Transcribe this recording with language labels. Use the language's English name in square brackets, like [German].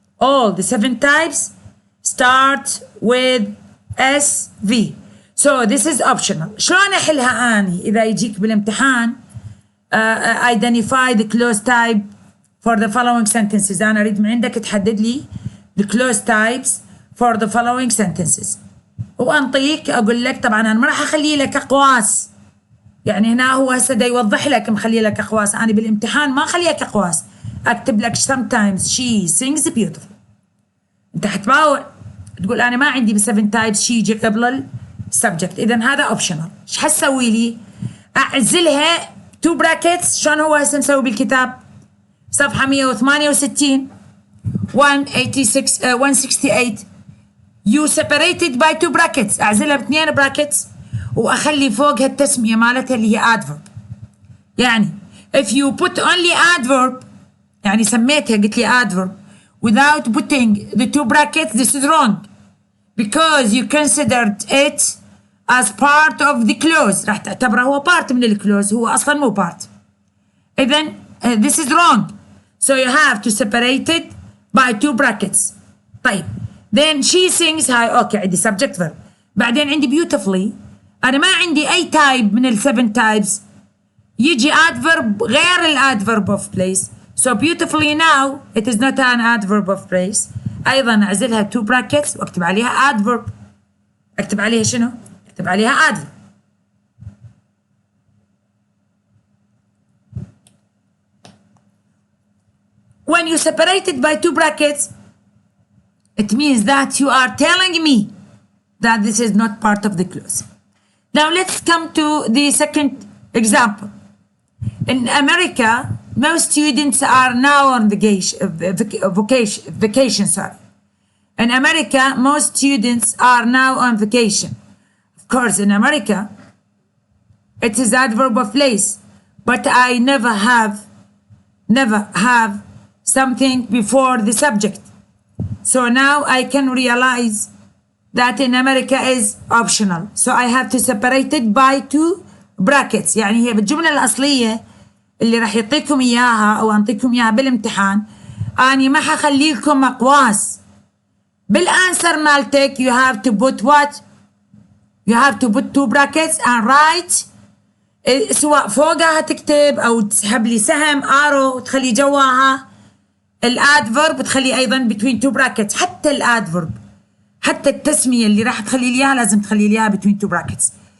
[English] All the 7 types start with SV. So this is optional. [Arabic] شلون أحلها أني إذا يجيك بالامتحان [English] identify the clause type for the following sentences. [Arabic] أنا أريد من عندك تحدد لي [English] the clause types for the following sentences. [Arabic] وأنطيك أقول لك طبعا أنا ما راح أخلي لك أقواس. يعني هنا هو هسه دا يوضح لك مخلي لك أقواس. أنا بالامتحان ما أخلي لك أقواس. أكتب لك [English] sometimes she sings beautifully. [Arabic] أنت حتباوع تقول أنا ما عندي ب7 types she يجي قبل السبجكت. إذا هذا optional. إيش حسوي لي؟ أعزلها 2 brackets. شلون هو هسه مسوي بالكتاب؟ صفحة 168 168 [English] you separated by 2 brackets. [Arabic] أعزلها ب2 brackets وأخلي فوقها التسمية مالتها اللي هي adverb. [English] يعني if you put only adverb [Arabic] يعني سميتها قلت لي [English] adverb without putting the 2 brackets, this is wrong because you considered it as part of the clause. [Arabic] راح تعتبره هو part من الكلوز. هو أصلا مو part. [English] إذن this is wrong. So you have to separate it by 2 brackets. طيب then she sings [Arabic] هاي اوكي عندي [English] subject verb. [Arabic] بعدين عندي beautifully. أنا ما عندي أي type من ال7 types يجي adverb غير ال adverb of place. [English] So beautifully now it is not an adverb of place. [Arabic] أيضا أعزلها 2 brackets وأكتب عليها adverb. أكتب عليها شنو؟ أكتب عليها adverb. [English] When you separate it by 2 brackets, it means that you are telling me that this is not part of the clause. Now let's come to the second example. In America, most students are now on vacation. In America, most students are now on vacation. Of course, in America, it is adverb of place, but I never have something before the subject. So now I can realize that in America is optional. So I have to separate it by 2 brackets. [Arabic] يعني هي بالجملة الأصلية اللي راح يعطيكم إياها أو أنطيكم إياها بالامتحان أني ما حخلي لكم أقواس. بالأنسر مالتك [English] you have to put what? You have to put 2 brackets and write [Arabic] سواء فوقها تكتب أو تسحب لي سهم arrow وتخلي جواها الادفرب تخلي ايضا [English] between 2 brackets. [Arabic] حتى الادفرب حتى التسميه اللي راح تخلي لي اياها لازم تخلي لي اياها [English] between 2 brackets.